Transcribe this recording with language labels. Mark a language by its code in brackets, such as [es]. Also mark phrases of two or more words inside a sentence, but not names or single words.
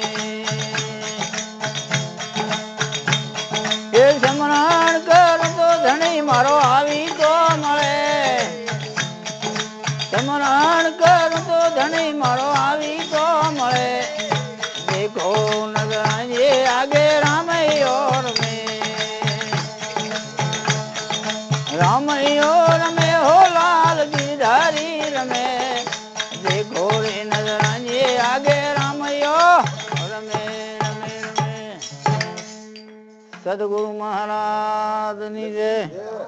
[gu] યે સ્મરણ કર તો ધણી મારો આવી તો મળે, સ્મરણ કર તો ધણી મારો આવી તો મળે। [hi] देखो नजर आए आगे रामैयो रमे, रामैयो रमे हो लाल गिरधारी रमे। देखो रे नजर आए आगे रामैयो रमे, रमे रमे। [gu] સદ્ગુરુ મહારાજ ની જય।